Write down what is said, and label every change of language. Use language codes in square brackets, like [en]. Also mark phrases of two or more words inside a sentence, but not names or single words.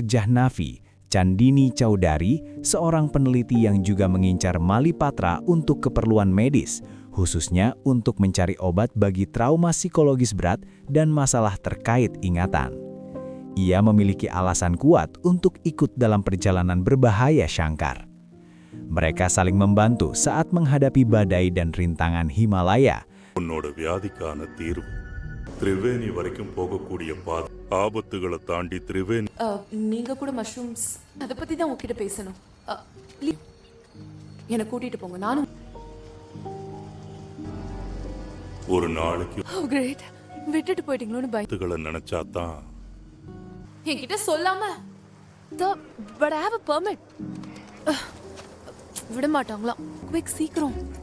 [id] Jahnavi, Chandini Chaudhary, seorang peneliti yang juga mengincar Malipatra untuk keperluan medis, khususnya untuk mencari obat bagi trauma psikologis berat dan masalah terkait ingatan. Ia memiliki alasan kuat untuk ikut dalam perjalanan berbahaya Shankar. Mereka saling membantu saat menghadapi badai dan rintangan Himalaya. [ta] உன்னோட வியாதிக்கான தீர்வு திரிவேணி வரைக்கும் போகக்கூடிய பாதை. ஆபத்துகளை தாண்டி திரிவேணி. நீங்க கூட மஷ்ரூம்ஸ் அதை பத்தி தான் உங்ககிட்ட பேசணும். என்னை கூட்டிட்டு போங்க. நானும் ஒரு நாளைக்கு கிரேட் விட்டுட்டு போயிட்டீங்களோன்னு ஆபத்துகளை நினைச்சாதான். என்கிட்ட சொல்லாம [en] but I have a permit. [ta] விட மாட்டாங்களாம். குவிக் சீக்கிரம்.